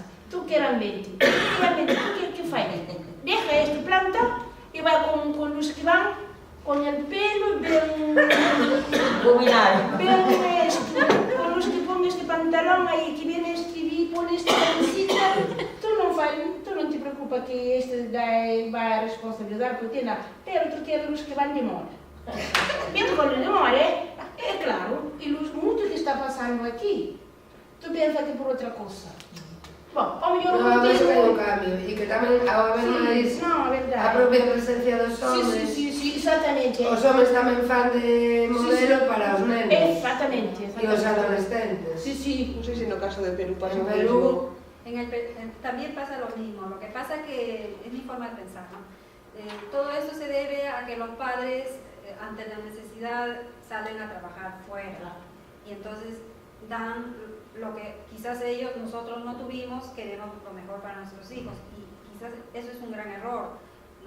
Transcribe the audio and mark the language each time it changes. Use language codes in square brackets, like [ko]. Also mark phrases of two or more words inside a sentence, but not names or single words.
[pt] Tu quer ambiente, tu que faz? Deixa este planta e vai com os que vão, com o pelo bem com os que põem este pantalão aí, que vem este e põe este camiseta, tu não te preocupa que este vai responsabilizar por ti, não. Pero tu queres os que vão de moda. Mesmo quando demora, é claro, e muito que está passando aqui, tu pensa que por outra coisa. Bom, ao melhor [gl] Non, a ver que hai un cambio, e que tamén ao haber máis a propia presencia dos homens. Sí, exatamente. Os homens tamén fan de modelo para os nenos. Exatamente. E os adolescentes. Sí. [es] No sé si [gl] no caso [es] de Perú pasa En lo Perú, mismo. También pasa lo mismo, lo que pasa que es mi forma de pensar, ¿no? Todo esto se debe a que los padres, ante la necesidad, salen a trabajar fuera y entonces dan lo que quizás nosotros no tuvimos, queremos lo mejor para nuestros hijos y quizás eso es un gran error, ¿no?